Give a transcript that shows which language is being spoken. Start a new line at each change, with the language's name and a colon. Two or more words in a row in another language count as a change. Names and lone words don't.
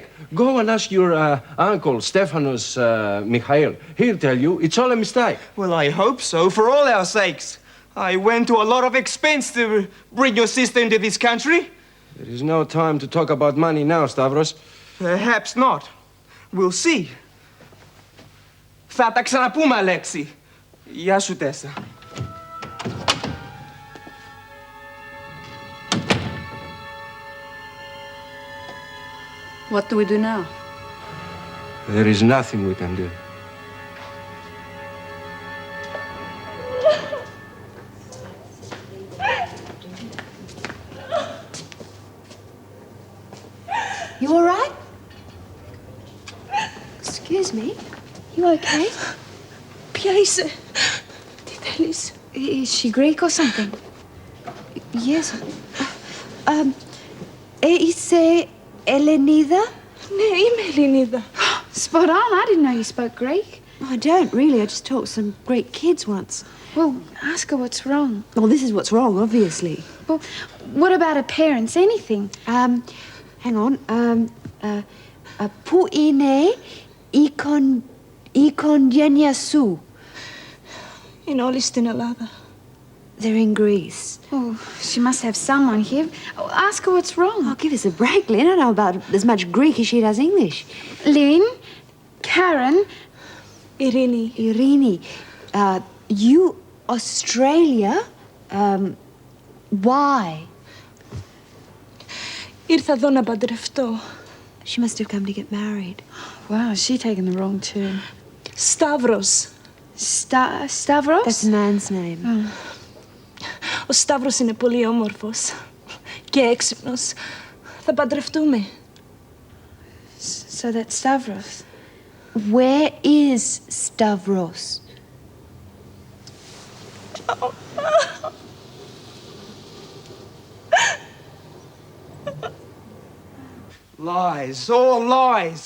English: Go and ask your uncle, Stephanos Michael. He'll tell you it's all a mistake. Well, I hope so, for all our sakes. I went to a lot of expense to bring your sister into this country. There is no time to talk about money now, Stavros. Perhaps not. We'll see.
Greek: Θα τα ξαναπούμε, Αλέξη. Γεια σου, Τέσσα.
English: What do we do now? There is nothing we can do. You all right? Excuse me. You okay?
Greek: Ποια είσαι? Τι θέλεις?
English: Is she Greek or something? Yes.
Greek: Είσαι Ελληνίδα? Ναι, είμαι Ελληνίδα.
English: Spot on. I didn't know you spoke Greek. I don't really. I just taught some Greek kids once. Well, ask her what's wrong. Well, this is what's wrong, obviously. Well, what about her parents? Anything? Hang on.
Greek: Πού είναι η οικογένεια σου? Είναι όλοι στην Ελλάδα.
English: They're in Greece. Oh, she must have someone here. Oh, ask her what's wrong. Oh, give us a break, Lynn. I know about as much Greek as she does English. Lynn, Karen, Irini. You, Australia. Why?
Greek: Ήρθα εδώ να παντρευτώ.
English: She must have come to get married. Wow, is she taking the wrong turn? Σταύρος. Stavros? That's a man's name. Oh.
Greek: Ο Σταύρος είναι πολύ όμορφος και έξυπνος. Θα παντρευτούμε.
English: So that's Stavros. Where is Stavros? Lies, all lies.